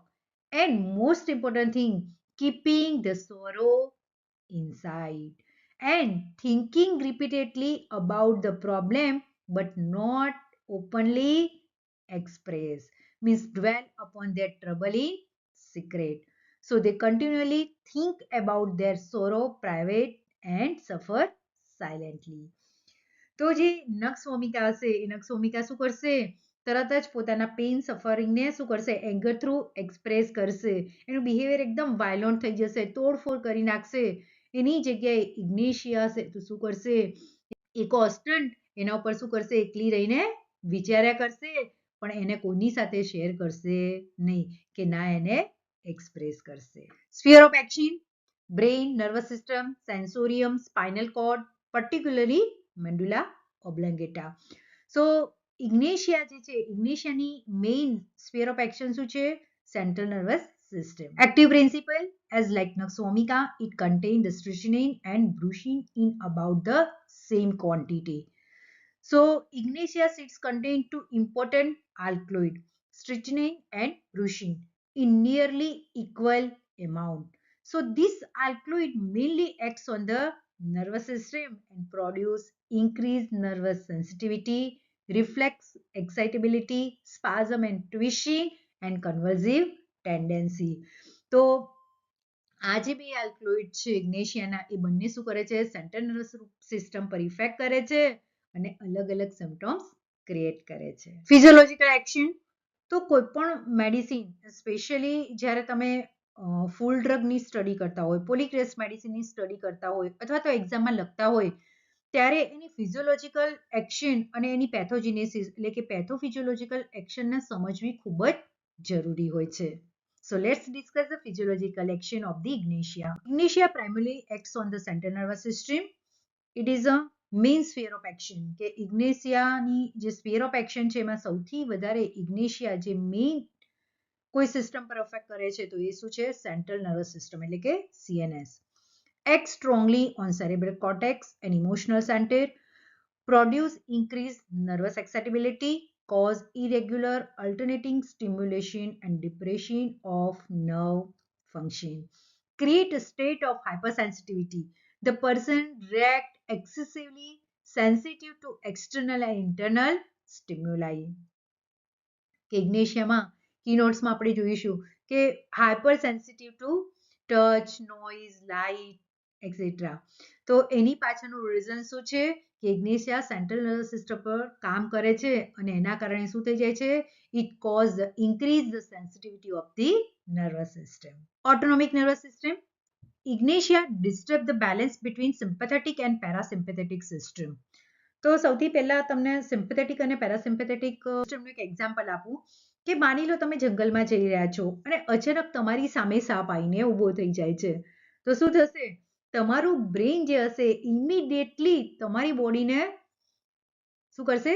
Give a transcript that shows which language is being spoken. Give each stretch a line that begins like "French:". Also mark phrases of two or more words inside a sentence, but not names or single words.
English: And most important thing, keeping the sorrow inside and thinking repeatedly about the problem but not openly express means dwell upon their trouble in secret. So they continually think about their sorrow private and suffer silently.
Gujarati: તો જે નક્સ વોમિકા હશે એ નક્સ વોમિકા શું કરશે તરત જ પોતાના પેઇન સફરિંગને શું કરશે
English: anger through express
Gujarati: કરશે એનું બિહેવિયર એકદમ વાયલન્ટ થઈ જશે તોડફોડ કરી નાખશે એની જગ્યાએ ઇગ્નેશિયા હશે તો શું કરશે એ કોન્સ્ટન્ટ એના ઉપર શું કરશે એકલી રહીને વિચાર્યા કરશે પણ એને કોની સાથે શેર કરશે નહીં કે ના એને એક્સપ્રેસ કરશે.
English: sphere of action brain nervous system sensorium spinal cord particularly medulla oblongata.
Gujarati: સો ઇગ્નેશિયા જે છે ઇગ્નેશિયાની
English: main sphere of action
Gujarati: શું છે
English: central nervous system. Active principle as like Naxvomica, it contains the strychnine and brucine in about the same quantity. So Ignatia seeds contain two important alkaloid, strychnine and brucine, in nearly equal amount. So this alkaloid mainly acts on the nervous system and produce increased nervous sensitivity, reflex, excitability, spasm and twitching and convulsive tendency.
Gujarati: તો આ જે બે આલ્કલોઇડ છે ઇગ્નેશિયાના એ બંને શું કરે છે
English: central nervous system
Gujarati: પર ઇફેક્ટ કરે છે અને અલગ અલગ
English: symptoms create
Gujarati: કરે છે.
English: physiological action
Gujarati: તો કોઈ પણ
English: medicine specially
Gujarati: જ્યારે તમે ફૂલ ડ્રગની સ્ટડી કરતા હોય પોલિક્રેસ મેડિસિનની સ્ટડી કરતા હોય અથવા તો એક્ઝામમાં લખતા હોય ત્યારે એની
English: physiological action
Gujarati: અને એની પેથોજિનેસિસ એટલે કે પેથોફિઝિયોલોજિકલ એક્શનને સમજવી ખૂબ જ જરૂરી હોય છે.
English: So let's discuss the physiological action of the ignatia. Ignatia primarily acts on the central nervous system. It is a main sphere of action.
Gujarati: કે ઇગ્નેશિયાની જે
English: sphere of action
Gujarati: છે એમાં સૌથી વધારે ઇગ્નેશિયા જે મેઇન કોઈ સિસ્ટમ પર અફેક્ટ કરે છે તો એ શું છે
English: central nervous system
Gujarati: એટલે કે CNS.
English: Acts strongly on cerebral cortex and emotional center, produce increased nervous excitability, cause irregular alternating stimulation and depression of nerve function, create a state of hypersensitivity. The person react excessively sensitive to external and internal stimuli.
Gujarati: ઇગ્નેશિયામાં કીનોટ્સમાં આપણે જોઈશું કે
English: hyper sensitive to touch noise light etcetera
Gujarati: તો એની પાછળનું રીઝન શું છે કે ઇગ્નેશિયા
English: central nervous system
Gujarati: પર કામ કરે છે અને એના કારણે શું થઈ જાય છે
English: it cause increase the sensitivity of the nervous system. autonomic nervous system Ignatia disturb the balance between sympathetic and parasympathetic system.
Gujarati: તો સૌથી પહેલા તમને સિમ્પેથેટિક અને પેરાસિમ્પેથેટિક સિસ્ટમનું એક એક્ઝામ્પલ આપું કે માની લો તમે જંગલમાં જઈ રહ્યા છો અને અચાનક તમારી સામે સાપ આવીને ઊભો થઈ જાય છે. તો શું થશે? તમારું બ્રેઇન જે હશે ઇમિડિયેટલી તમારી બોડીને શું કરશે?